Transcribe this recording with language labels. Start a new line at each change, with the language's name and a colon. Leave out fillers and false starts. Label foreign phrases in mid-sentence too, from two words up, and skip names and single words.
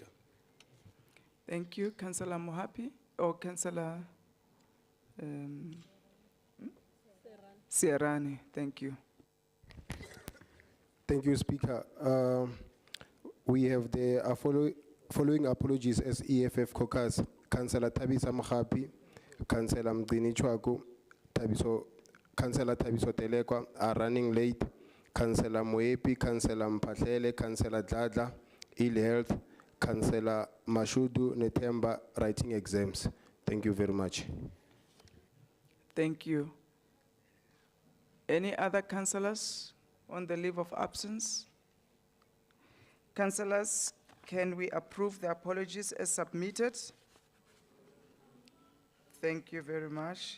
English: Thank you, Councillor Mohapi, or Councillor Sierrani. Thank you. Thank you, Speaker. We have the following apologies as EFF caucus. Councillor Tabisa Mohapi, Councillor Mdini Chwaku, Councillor Tabiso Telekwa are running late. Councillor Moepi, Councillor Mpatlele, Councillor Dladla, Ill Health, Councillor Mashudu Netemba, writing exams. Thank you very much. Thank you. Any other councillors on the leave of absence? Councillors, can we approve the apologies as submitted? Thank you very much.